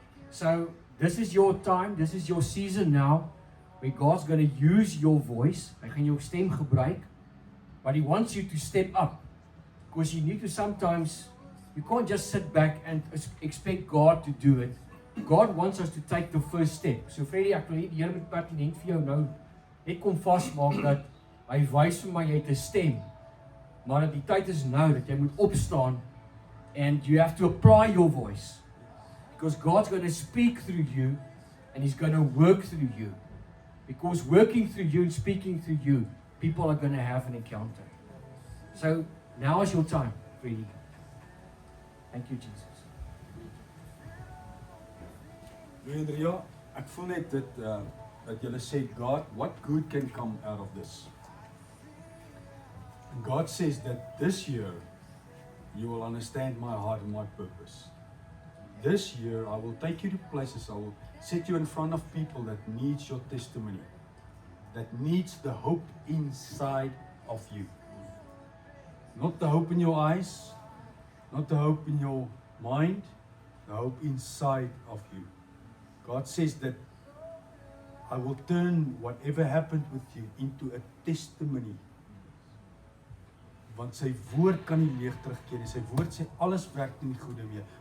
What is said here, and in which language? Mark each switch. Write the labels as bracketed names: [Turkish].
[English] So this is your time, this is your season now, where God's going to use your voice. [Afrikaans] Hy gaan jou stem gebruik, [English] but He wants you to step up. Because you need to sometimes, you can't just sit back and expect God to do it. God wants us to take the first step. [Afrikaans] So Freddy, ek wil die Here met pertinent vir jou nou net kom vasmaak dat hy wys vir my jy het 'n stem, maar dat die tyd is nou dat jy moet opstaan [English] and you have to apply your voice. Because God's going to speak through you and He's going to work through you. Because working through you and speaking through you, people are going to have an encounter. So now is your time, Freddy. Thank you, Jesus. Andrea, [Afrikaans] ek voel net dat julle sê, [English] God, what good can come out of this? And God says that this year, you will understand my heart and my purpose. This year, I will take you to places, I will set you in front of people that needs your testimony, that needs the hope inside of you. Not the hope in your eyes, not the hope in your mind, the hope inside of you. God says that I will turn whatever happened with you into a testimony. [Afrikaans] Want sy woord kan nie leeg terugkeer nie. Sy woord sê alles werk ten goeie mee.